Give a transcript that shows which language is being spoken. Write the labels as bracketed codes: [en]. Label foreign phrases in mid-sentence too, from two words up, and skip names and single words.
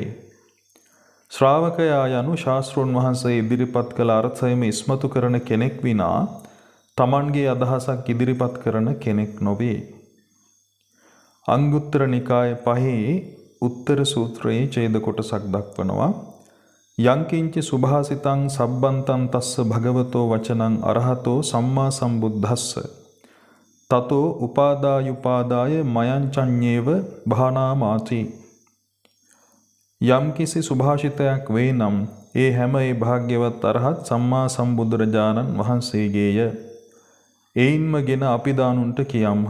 [si] ශ්‍රාවකයා යනු ශාස්ත්‍රෝන් වහන්සේ ඉදිරිපත් කළ අර්ථයම ඉස්මතු කරන කෙනෙක් විනා තමන්ගේ අදහසක් ඉදිරිපත් කරන කෙනෙක් නොවේ. අංගුත්තර නිකාය 5 උත්තර සූත්‍රයේ ඡේද කොටසක් දක්වනවා. [pi] යංකින්ච සුභාසිතං සබ්බන්තං තස්ස භගවතෝ වචනං අරහතෝ සම්මා සම්බුද්දස්ස තතෝ උපාදාය මයංචඤ්ඤේව භානාමාති. [si] යම්කිසි සුභාෂිතයක් වේ නම් ඒ හැම ඒ භාග්‍යවත් අරහත් සම්මා සම්බුදුරජාණන් වහන්සේගේය. එයින්ම ගෙන අපි දානුන්ට කියම්හ.